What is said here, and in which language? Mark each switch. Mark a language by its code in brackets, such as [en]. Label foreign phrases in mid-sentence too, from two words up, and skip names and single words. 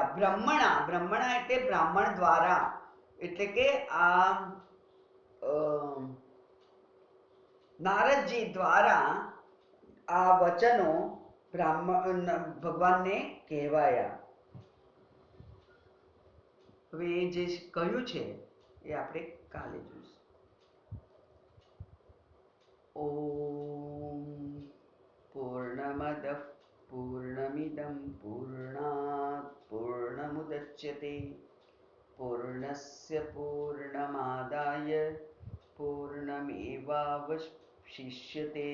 [gu] બ્રહ્મણા, બ્રહ્મણા એટલે બ્રાહ્મણ દ્વારા. એટલે કે આ નારદજી દ્વારા આ વચનો ભગવાનને કહેવાયા. હવે જે કહ્યું છે એ આપણે કાલે જોઈશું. [sa] ॐ पूर्णमदः पूर्णमिदं पूर्णात् पूर्णमुदच्यते पूर्णस्य पूर्णमादाय पूर्णमेवावशिष्यते।